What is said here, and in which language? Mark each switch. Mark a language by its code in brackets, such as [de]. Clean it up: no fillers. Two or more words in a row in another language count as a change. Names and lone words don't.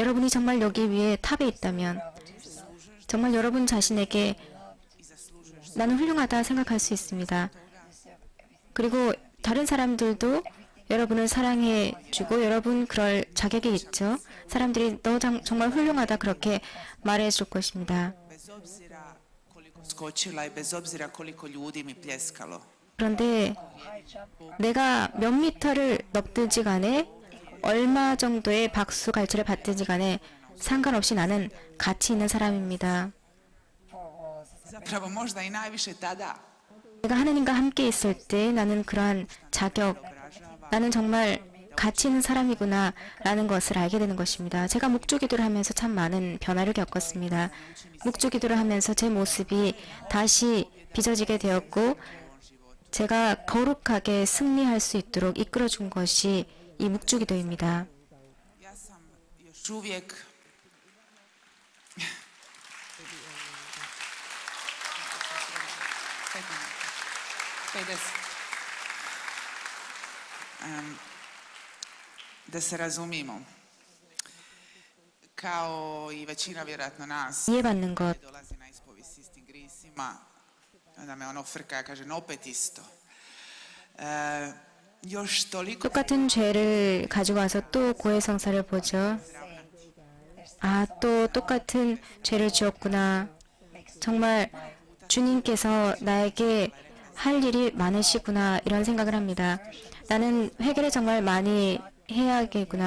[ko] 여러분이 정말 여기 위에 탑에 있다면 정말 여러분 자신에게 나는 훌륭하다 생각할 수 있습니다. 그리고 다른 사람들도 여러분을 사랑해주고 여러분 그럴 자격이 있죠. 사람들이 너 정말 훌륭하다 그렇게 말해줄 것입니다. [hr] bez obzira koliko skočila i bez obzira koliko ljudi mi pljeskalo. [ko] 그런데 내가 몇 미터를 넘든지 간에 얼마 정도의 박수 갈채를 받든지 간에 상관없이 나는 가치 있는 사람입니다. [hr] Zapravo možda i najviše tada. [ko] 내가 하나님과 함께 있을 때 나는 그러한 자격, 나는 정말 가치 있는 사람이구나 라는 것을 알게 되는 것입니다. 제가 묵주기도를 하면서 참 많은 변화를 겪었습니다. 묵주기도를 하면서 제 모습이 다시 빚어지게 되었고 제가 거룩하게 승리할 수 있도록 이끌어준 것이 이 묵주기도입니다. [hr] Ja sam još uvijek da se razumimo. Kao i većina vjerojatno nas [ko] 이해받는 것, [hr] dolazi na ispovijed s istim grisima, da me ono frka, kažem opet isto. još toliko [ko] 똑같은 죄를 가지고 와서 또 고해성사를 보죠. 아, 또 똑같은 죄를 지었구나. 정말 주님께서 나에게 할 일이 많으시구나 이런 생각을 합니다. 나는 회개를 정말 많이 해야겠구나.